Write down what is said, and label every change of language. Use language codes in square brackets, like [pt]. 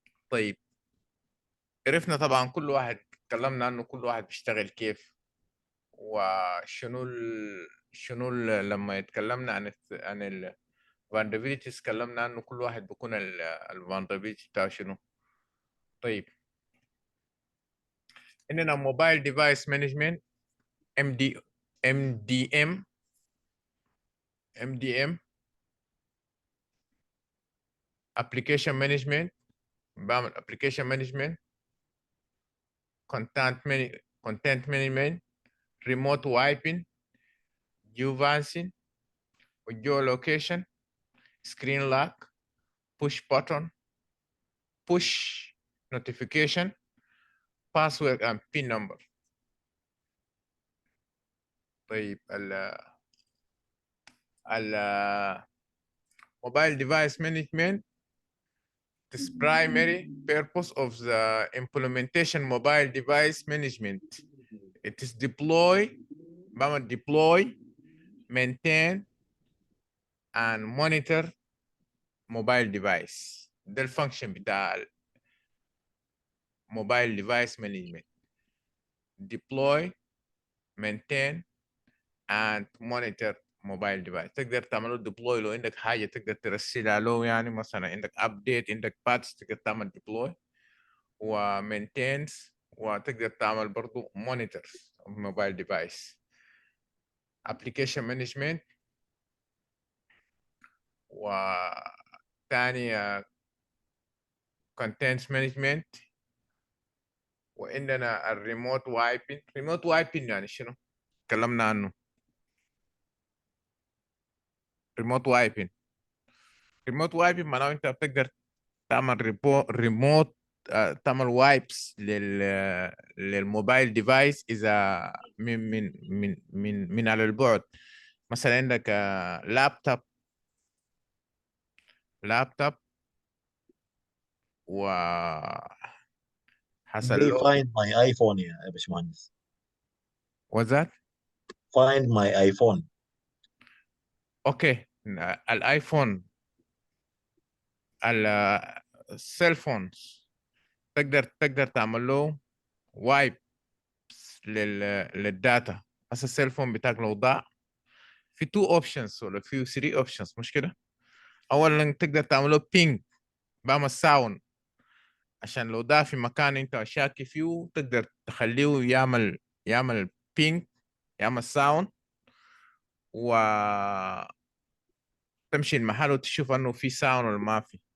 [ar] طيب عرفنا طبعا كل واحد، تكلمنا عنه كل واحد بيشتغل كيف، وشنو لما يتكلمنا عن ال vulnerabilities تكلمنا عنه كل واحد بيكون ال vulnerability بتاعه شنو. طيب عندنا موبايل ديفايس مانجمنت MDM [en] application management، [ar] بعمل [en] application management، content management، remote wiping، geofencing، geolocation، screen lock، push button، push notification، password and pin number. [ar] طيب [en] ال mobile device management is primary purpose of the implementation mobile device management. It is deploy, maintain and monitor mobile device. [ar] ده الفانكشن بتاع mobile device management. [en] Deploy, maintain and monitor mobile device. [ar] تقدر تعمله deploy لو عندك حاجة تقدر ترسلها له، يعني مثلا عندك update، عندك patch، تقدر تعمل deploy و maintains، وتقدر تعمل برضو [en] monitors of mobile device. [ar] application management وثاني contents management، وعندنا الريموت وايبنج. ريموت وايبنج يعني شنو؟ تكلمنا عنه. ريموت وايبنج معناه انت بتقدر تعمل ريموت، تعمل وايبس للموبايل ديفايس اذا من على البعد. مثلا عندك لابتوب و حصل زي له [en] find my iPhone [ar] يا باشمهندس. وذات. [en] find my iPhone. [ar] اوكي الايفون، السيل فونز تقدر تعمل له وايب للداتا. هسه السيل فون بتاعك لو ضاع، في 2 اوبشنز ولا في 3 اوبشنز، مش كده؟ اولا تقدر تعمل له بينج، بعمل ساوند، عشان لو ضاع في مكان انت شاكي فيه تقدر تخليه يعمل بينج، يعمل ساوند، وتمشي المحل وتشوف انه في ساوند ولا ما في.